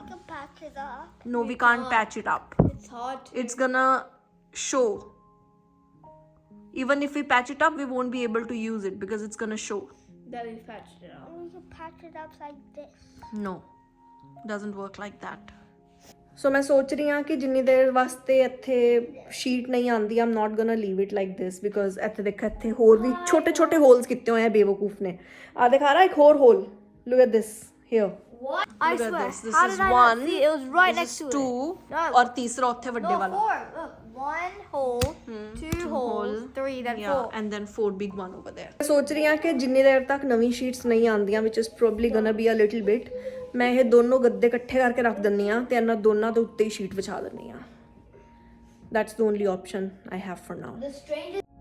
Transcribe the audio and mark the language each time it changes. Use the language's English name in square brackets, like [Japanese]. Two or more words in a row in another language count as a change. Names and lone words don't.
[English] We can patch it up. No, we can't patch it up. It's hard to. It's gonna show. Even if we patch it up, we won't be able to use it because it's gonna show. Then we patched it up. We can patch it up like this. No, doesn't work like that. [Punjabi] ਸੋ ਮੈਂ ਸੋਚ ਰਹੀ ਹਾਂ ਕਿ ਜਿੰਨੀ ਦੇਰ ਵਾਸਤੇ ਇੱਥੇ ਸ਼ੀਟ ਨਹੀਂ ਆਉਂਦੀ [English] I'm not gonna leave it like this because [Punjabi] ਇੱਥੇ ਦੇਖ ਇੱਥੇ ਹੋਰ ਵੀ ਛੋਟੇ ਛੋਟੇ ਹੋਲਸ ਕੀਤੇ ਹੋਏ ਆ ਬੇਵਕੂਫ ਨੇ ਆ ਦਿਖਾ ਰਹਾ ਇੱਕ ਹੋਰ ਹੋਲ [English] look at this here What? I Look at swear. this. This How is did I one. not see? It was right this next is to two. it. No. [Punjabi] ਔਰ ਤੀਸਰਾ ਉੱਥੇ ਵੱਡੇ [English] No, [Punjabi] वाला. [English] 4. Look, 1 hole, 2 holes, 3, then 4. Yeah, and then 4 big one over there. [Punjabi] ਮੈਂ ਸੋਚ ਰਹੀ ਹਾਂ ਕਿ ਜਿੰਨੀ ਦੇਰ ਤੱਕ ਨਵੀਂ ਸ਼ੀਟਸ ਨਹੀਂ ਆਉਂਦੀਆਂ [English] which is probably gonna be a little bit [Punjabi] ਮੈਂ ਇਹ ਦੋਨੋਂ ਗੱਦੇ ਇਕੱਠੇ ਕਰਕੇ ਰੱਖ ਦਿੰਨੀ ਆ ਤੇ ਇਹਨਾਂ ਦੋਨਾਂ ਦੇ ਉੱਤੇ ਹੀ ਸ਼ੀਟ ਵਿਛਾ ਦਿੰਨੀ ਆ. [English] That's the only option I have for now. The strangest.